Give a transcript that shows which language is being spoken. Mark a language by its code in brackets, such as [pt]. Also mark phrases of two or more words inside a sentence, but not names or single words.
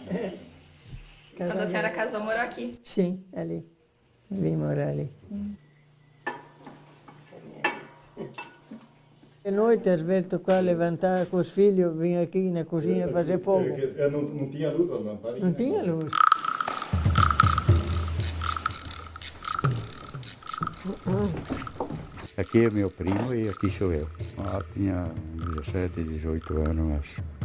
[pt] Quando a Casa senhora mia. casou, morou aqui. [it] Sì, è lì. [pt] Vim morar [it] lì. E noi ti sveglio qua a levantare con il figlio, [pt] vim aqui na cozinha fazer fogo. Não tinha luz, a lamparina. Não tinha luz. Aqui é meu primo e aqui sou eu. Lá tinha 17, 18 anos, acho.